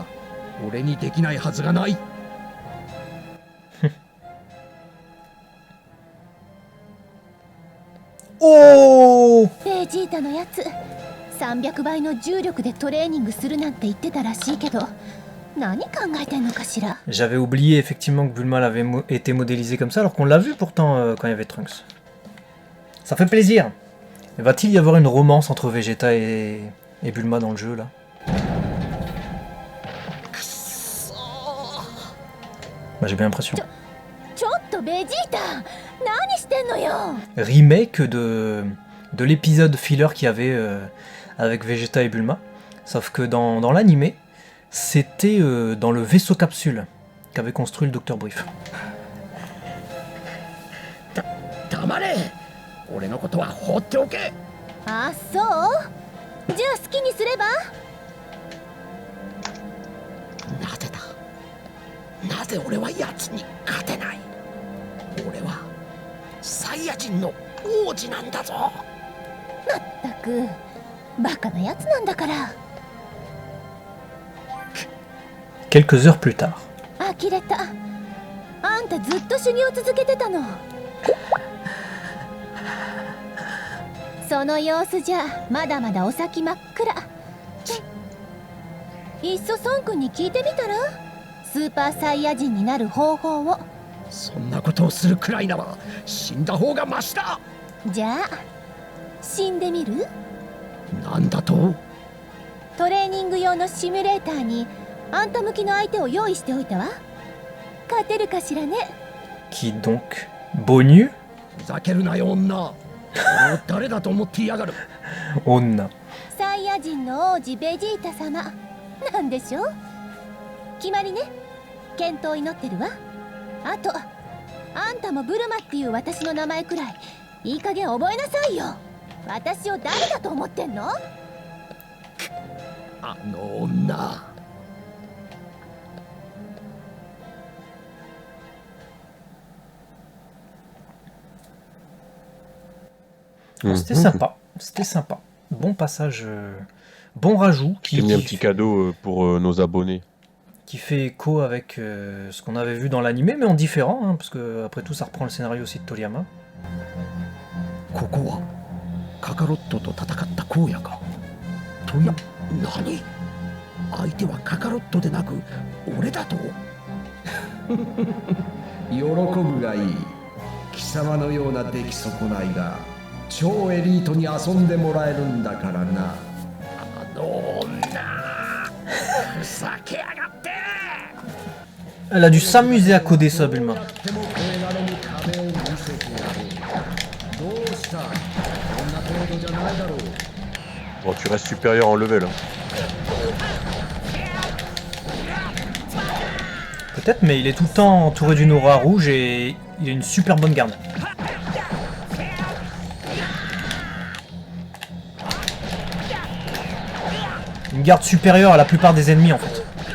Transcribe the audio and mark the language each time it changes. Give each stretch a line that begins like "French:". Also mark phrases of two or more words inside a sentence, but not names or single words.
Japanese: 俺にできないはずがない。おー！ベジータのやつ300倍の重力でトレーニングするなんて言ってたらしいけど、何考えてんのかしら。
French: J'avais oublié effectivement que Bulma avait été modélisé comme ça alors qu'on l'a vu pourtant quand il y avait Trunks. Ça fait plaisir. Va-t-il y avoir une romance entre Vegeta et Bulma dans le jeu là? Bah j'ai bien l'impression.
Japanese: ちょっとベジータ何してんのよ。
French: Remake de l'épisode filler qu'il y avait avec Vegeta et Bulma. Sauf que dans l'animé, c'était dans le vaisseau capsule qu'avait construit le Dr. Brief.
Japanese: 黙れ。俺のことは放っておけ。あ、そう。じゃあ好きにすれば。なぜだ。 ぜ俺は奴に勝てない。俺はサイヤ人の王子なんだぞ。まったくバカなやつなんだから。
French: Quelques heures plus tard.
Japanese: 呆れた。あんたずっと修行続けてたの。その様子じゃまだまだお先真っ暗。いっそ孫君に聞いてみたら、スーパーサイヤ人になる方法を。そんなことをするくらいなら死んだ方がマシだ。じゃあ死んでみる？なんだと？トレーニング用のシミュレーターにあんた向きの相手を用意しておいたわ。勝てるかしらね。
French: Qui donc? Bonnu?
Japanese: ふざけるなよ女。俺を誰だと思っていやがる。 Onna. サイヤ人の王子ベジータ様なんでしょう。決まりね。健闘を祈ってるわ。あとあんたもブルマっていう私の名前くらいいい加減覚えなさいよ。私を誰だと思ってんの？あの女。
French: C'était sympa. C'était sympa. Bon passage. Bon rajout. J'ai mis un petit cadeau pour nos abonnés. Qui fait écho avec ce qu'on avait vu dans l'animé, mais en différent, hein, parce que après tout, ça reprend le scénario aussi de Toriyama.
Japanese: ここはカカロットと戦った荒野か。とや、何？相手はカカロットでなく俺だと？喜ぶがいい。貴様のような出来損ないが超エリートに遊んでもらえるんだからな。あの女、ふざけやがって。
French: Elle a dû s'amuser à coder ça, Bulma.
Japanese: でも越えられぬ壁を見せてやろう。どうした？こんな程度じゃないだろう。
French: Bon, tu restes supérieur en level. Hein. Peut-être, mais il est tout le temps entouré d'une aura rouge et il a une super bonne garde. Une garde supérieure à la plupart des ennemis en fait.